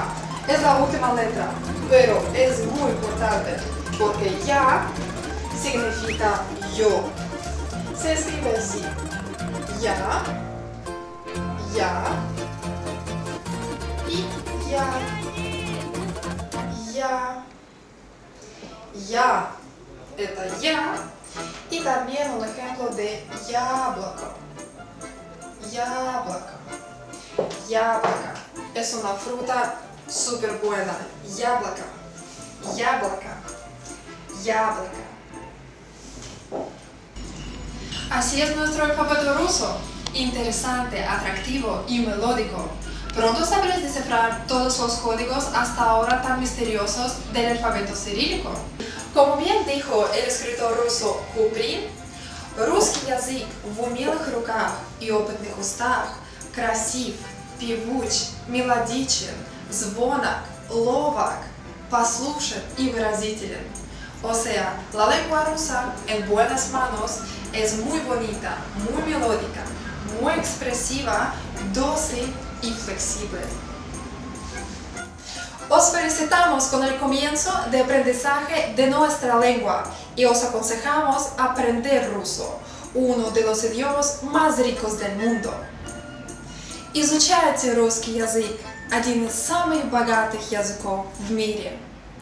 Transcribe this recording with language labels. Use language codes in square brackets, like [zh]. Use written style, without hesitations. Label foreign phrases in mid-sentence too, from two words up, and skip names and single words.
[es] Es la última letra, pero es muy importante porque Ya significa yo. Se escribe así. Ya, ya y ya. Ya. Ya. [ru] Это я. [es] Y también un ejemplo de [ru] яблоко. Яблоко. Яблоко. [es] Es una fruta súper buena. [ru] Яблоко. Яблоко. Яблоко. [es] Así es nuestro alfabeto ruso. Interesante, atractivo y melódico. Pronto sabrás descifrar todos los códigos hasta ahora tan misteriosos del alfabeto cirílico. Como bien dijo el escritor ruso Kuprin, [ru] русский язык в умелых руках и опытных устах красив, певуч, мелодичен, звонок, ловок, послушен [es] y выразителен. O sea, la lengua rusa en buenas manos es muy bonita, muy melódica, muy expresiva, dócil y flexible. Os felicitamos con el comienzo de aprendizaje de nuestra lengua y os aconsejamos aprender ruso, uno de los idiomas más ricos del mundo. [ru] Изучайте русский язык, один из самых богатых языков в мире.